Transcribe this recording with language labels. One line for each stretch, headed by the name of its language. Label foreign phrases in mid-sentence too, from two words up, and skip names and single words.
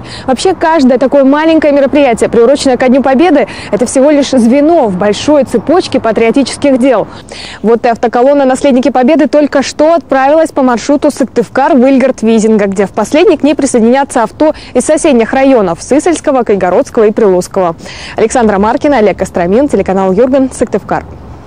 Russian: Вообще, каждое такое маленькое мероприятие, приуроченное ко Дню Победы, это всего лишь звено в большой цепочке патриотических дел. Вот и автоколонна «Наследники Победы» только что отправилась по маршруту Сыктывкар в Ильгарт-Визинга, где в последний к ней присоединятся авто из соседних районов – Сысольского, Кайгородского и Прилузского. Александра Маркина, Олег Костромин, телеканал Юрган, Сыктывкар.